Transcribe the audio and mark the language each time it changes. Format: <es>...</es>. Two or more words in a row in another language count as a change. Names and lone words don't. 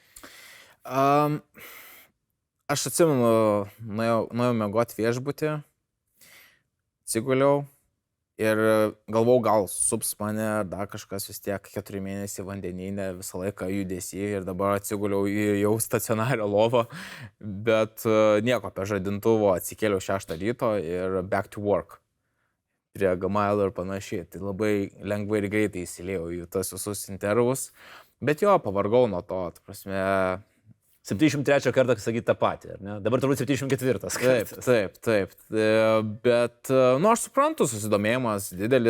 <lt>Aš atsimenu, nuėjau miegoti viešbutį, atsiguliau ir galvau, gal sups mane ar dar kažkas, vis tiek 4 mėnesiai vandenyne, visą laiką judesį ir dabar atsiguliau į jau stacionarią lovą, bet nieko apie žadintuvo, atsikėliau 6 ryto ir</lt> <en>back to work</en> <lt>prie Gmailo ir panašiai. Tai labai lengvai ir greitai įsiliejau į tas visus intervus, bet jo, pavargau nuo to, ta prasme... 73 kartą sakyti tą patį, ar ne? Dabar turbūt 74 kartas. Taip. Bet, nu, aš suprantu, susidomėjimas didelis.</lt>